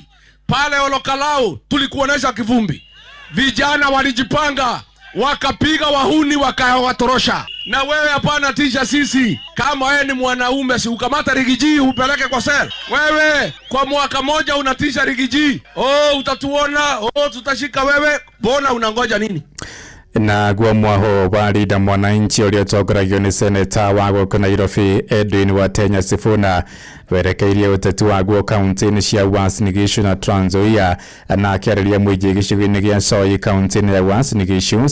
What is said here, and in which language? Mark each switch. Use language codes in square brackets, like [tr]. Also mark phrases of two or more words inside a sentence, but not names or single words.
[sw] Pale Olokalao tulikuonesha kivumbi. Vijana walijipanga, wakapiga wahuni, wakawatorosha. Na wewe hapana tisha sisi. Kama wewe ni mwanaume, si ukamata Rigiji upeleke kwa sel. Wewe kwa mwaka moja unatisha Rigiji. Utatuona, tutashika wewe. Bona unangoja nini? [ki] Na guo mwaho wa Linda Mwananchi ũrĩa ũtongoragio nĩ seneta wa gũkũ Nairobi Edwin Watenya Sifuna werekeirie ũteti wa guo kaunti-inĩ cia Uasin Gishu na Trans Nzoia na akĩarĩria mũingĩ gĩcigo-inĩ gĩa Soi kaunti-inĩ ya Uasin Gishu.